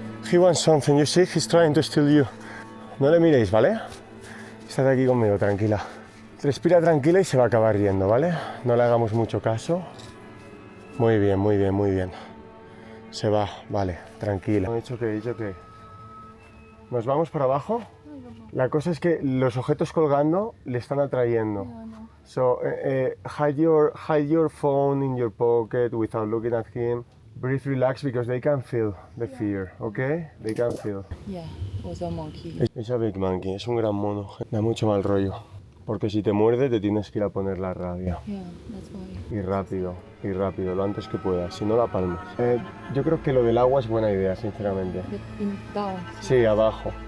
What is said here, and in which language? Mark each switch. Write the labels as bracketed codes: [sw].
[en] He wants something, you see, he's trying to steal you. [es] No le miréis, ¿vale? Estad aquí conmigo, tranquila. Respira tranquila y se va a acabar riendo, ¿vale? No le hagamos mucho caso. Muy bien. Se va, vale, tranquila. He dicho que... ¿Nos vamos para abajo? La cosa es que los objetos colgando le están atrayendo. [en] So, hide your phone in your pocket without looking at him. Breathe, relax, because they can feel the fear, okay? They can feel. Yeah, was a monkey. [es] Es [en] a big monkey, [es] es un gran mono. Da mucho mal rollo. Porque si te muerde te tienes que ir a poner la rabia. [en] Yeah, that's why. [es] Y rápido, lo antes que puedas. Si no, la palmas. Yo creo que lo del agua es buena idea, sinceramente. [en] But in down. [es] Sí, abajo.